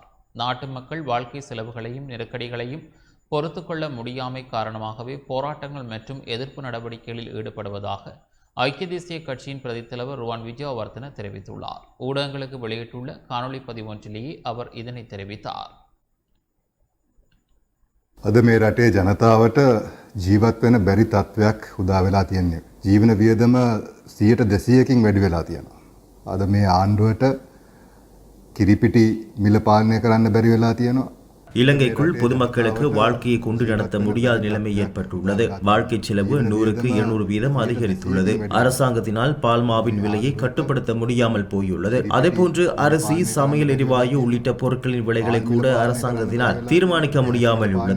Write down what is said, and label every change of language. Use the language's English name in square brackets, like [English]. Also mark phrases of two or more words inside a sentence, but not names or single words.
[Tamil] நாட்டு மக்கள் வாழ்க்கை செலவுகளையும் நெருக்கடிகளையும் பொறுத்து கொள்ள முடியாமை காரணமாகவே போராட்டங்கள் மற்றும் எதிர்ப்பு நடவடிக்கைகளில் ஈடுபடுவதாக ஐக்கிய தேசிய கட்சியின் பிரதித் தலைவர் ருவான் விஜயவர்தன தெரிவித்துள்ளார். ஊடகங்களுக்கு வெளியிட்டுள்ள காணொலி பதிவு ஒன்றிலேயே அவர் இதனை தெரிவித்தார். [Sinhala] අද මේ රටේ ජනතාවට ජීවත් වෙන බැරි තත්ත්වයක් උදා වෙලා තියෙන්නේ. ජීවන වියදම 100%කින් වැඩි වෙලා තියෙනවා. අද මේ ආණ්ඩුවට කිරිපිටි මිල පාලනය කරන්න බැරි වෙලා තියෙනවා. [Tamil] இலங்கைக்குள் பொதுமக்களுக்கு வாழ்க்கையை கொண்டு நடத்த முடியாத நிலைமை ஏற்பட்டுள்ளது. வாழ்க்கை செலவு 100க்கு 200 வீதம் அதிகரித்துள்ளது. அரசாங்கத்தினால் பால்மாவின் விலையை கட்டுப்படுத்த முடியாமல் போயுள்ளது. அதேபோன்று அரிசி, சமையல் எரிவாயு உள்ளிட்ட பொருட்களின் விலைகளை கூட அரசாங்கத்தினால் தீர்மானிக்க முடியாமல் உள்ளது.